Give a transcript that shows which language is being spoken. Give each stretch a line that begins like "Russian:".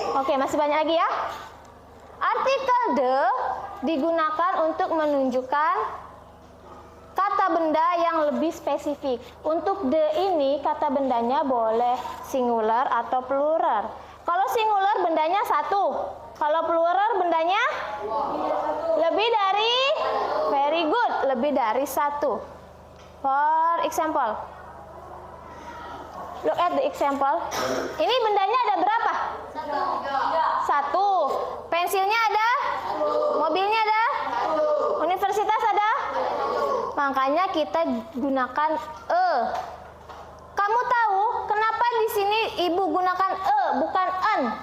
Indonesian: Oke, masih banyak lagi ya. Artikel de digunakan untuk menunjukkan kata benda yang lebih spesifik. Untuk de ini kata bendanya boleh singular atau plural. Kalau singular bendanya satu. Kalau plural bendanya lebih dari,
English: very good,
Indonesian: lebih dari satu.
English: For example, look at the example.
Indonesian: Ini bendanya ada berapa? Satu. Pensilnya ada? Mobilnya ada? Universitas ada? Makanya kita gunakan e. Kamu tahu kenapa di sini ibu gunakan e bukan en?